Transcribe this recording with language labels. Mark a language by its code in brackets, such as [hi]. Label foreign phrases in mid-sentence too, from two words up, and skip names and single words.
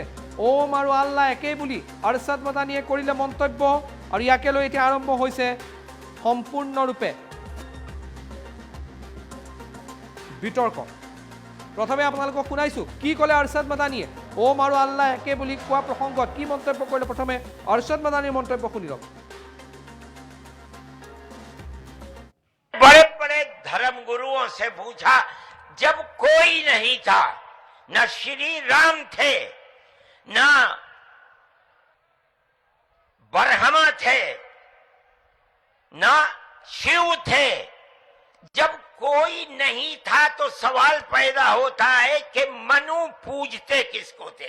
[as] ওম আৰু আল্লাহ একেই বুলি আৰছাদ মাদানীয়ে কৰিলে মন্তব্য আৰু ইয়াকে লৈ এতিয়া আৰম্ভ হৈছে সম্পূৰ্ণৰূপে বিতৰ্ক। প্ৰথমে আপোনালোকক শুনাইছো কি ক'লে আৰছাদ মাদানীয়ে। ওম আৰু আল্লাহ একে বুলি কোৱা প্ৰসংগত কি মন্তব্য কৰিলে প্ৰথমে আৰছাদ মাদানীৰ মন্তব্য শুনি লওক। [hi] बड़े बड़े धर्म गुरुओं से पूछा, जब कोई नहीं था, न श्री राम थे, न ब्रह्मा थे, न शिव थे, जब कोई नहीं था तो सवाल पैदा होता है कि मनु पूजते किसको थे।